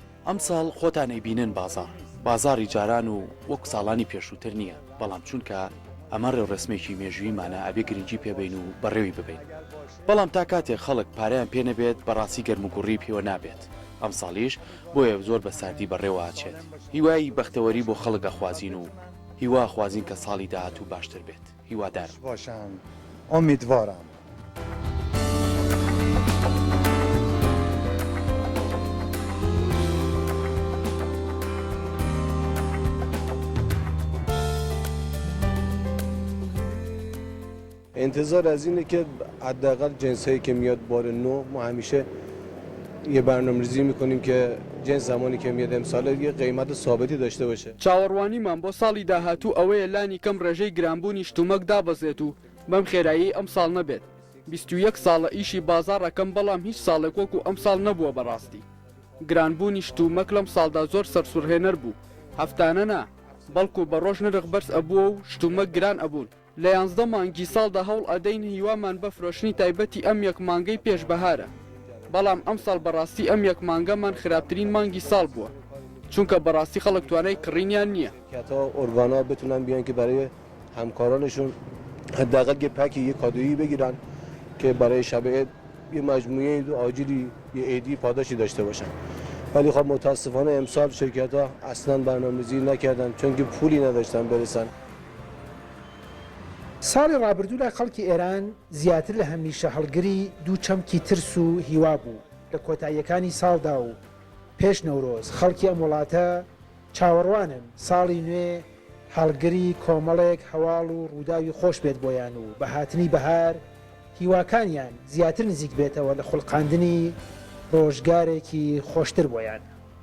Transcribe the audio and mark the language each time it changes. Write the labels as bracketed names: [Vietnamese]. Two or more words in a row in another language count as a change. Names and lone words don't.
[Central Kurdish] ئەمساڵ خۆتان ئەیبینن بازاری جاران و وەک ساڵانی پێشووتر نییە، بەڵام چونکە ئەمە ڕێوڕسمێکی مێژوویمانە ئەبێ گرنگی پێبین و بەڕێوی ببین. بەڵام تا کاتێک خەڵک پارەیان پێ نەبێت بەڕاستی گەرموگوڕی پێوە نابێت. ئەم ساڵیش بۆیە زۆر بە ساردی بەڕێوە ئاچێت. هیوای بەختەوەری بۆ خەڵک ئەخوازین و هیوا خوازین کە ساڵی داهاتوو باشتر بێت. هیوادارم باشن. ئومیدوارم. [Persian] انتظار از اینه که حداقل جنسایی که میاد بار نو ما همیشه یه برنامه‌ریزی میکنیم که جنس زمانی که میاد امسال یه قیمت ثابتی داشته باشه. [Central Kurdish] چاوەڕوانیمان بۆ ساڵی داهاتوو ئەوەیە لانی کەم ڕێژەی گرانبوونی شتومەک دابەزێت و بەم خێرایی ئەم ساڵ نەبێت. 21 ساڵە ئیشی بازاڕەکەم، بەڵام هیچ ساڵێک وەکو ئەم ساڵ نەبووە بەڕاستی. گرانبوونی شتومەک لەم ساڵدا زۆر سەرسوورهێنەر بوو. هەفتانە نا، بەڵکو بە ڕۆژ نرخ بەرز ئەبووە و شتومەک گران ئەبوون. لە 11 مانگی ساڵدا هەوڵ ئەدەین هیوامان بە فرۆشتنی تایبەتی ئەم یەک مانگەی پێشبەهارە. بەڵام ئەم ساڵ بەڕاستی ئەم یەک مانگەمان خراپترین مانگی ساڵ بووە، چونکە بەڕاستی خەڵک توانای کڕینیان نییە. [Persian] تا ارگانا بتونن بیان که برای همکارانشون حداقل یه پک یه کادویی بگیرن که برای شب عید یه مجموعه آجیلی یه عیدی پاداشی داشته باشن. ولی خب متاسفانه امسال شرکت‌ها اصلا برنامه‌ریزی نکردن چون که پولی نداشتن برسن. [Central Kurdish] ساڵی ڕابردوو لای خەڵکی ئێران زیاتر لە هەمیشە هەڵگری دوو چەمکی ترس و هیوا بوو. لە کۆتاییەکانی ساڵدا و پێش نەورۆز خەڵکی ئەم وڵاتە چاوەڕوانن ساڵی نوێ هەڵگری کۆمەڵێک هەواڵ و ڕووداوی خۆش بێت بۆیان و بە هاتنی بەهار هیواکانیان زیاتر نزیک بێتەوە لە خوڵقاندنی ڕۆژگارێکی خۆشتر بۆیان.